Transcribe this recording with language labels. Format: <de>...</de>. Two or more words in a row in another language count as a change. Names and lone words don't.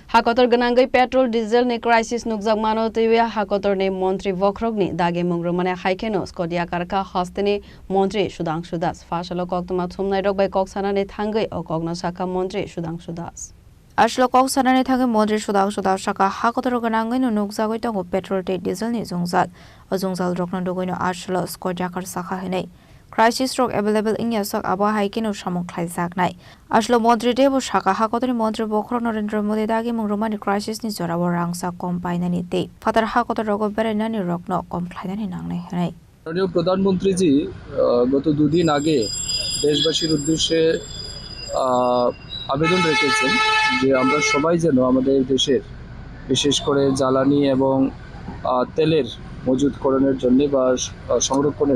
<trp>Hakotor Gwnangwi Petrol Diesel ni crisis Nukjakmani twiwi Hakotorni Mantri Bokhorok ni Dagimung Rwmani haikheno Yakarkha Hasteni Mantri Sudhangshudas Phasalo Koktwma Thumnairok by Koksanani Thangwi o Kokno Sakha Mantri Sudhangshudas Ashlo Koksanani Thangwi Mantri Sudhangshudas Sakha Hakotor Gwnangwi no Nukjakmani tongo Petrol te Diesel ni zungjal o zungjal rokno dogino ashlo Yakarkha Sakha henai Crisis rock</trp> <en>available in</en> <trp>Yasak Aba haikheno samung khlaijak nai Ashlo Mantri Debo Sakha Hakotorni Mantri Bokhorok Narendra Modi Dagimung Rwmani crisis ni jorabo rangsa kom painani te Fatar Hakotor rogo berenani rokno kom khlainani nangnai henai</trp> <bn>মাননীয় প্রধানমন্ত্রী জি গত দুদিন আগে দেশবাসীর উদ্দেশ্যে আবেদন রেখেছেন যে আমরা সবাই যেন আমাদের দেশের বিশেষ করে জ্বালানি এবং তেলের মজুতকরণের জন্য বা সংরক্ষণের</bn>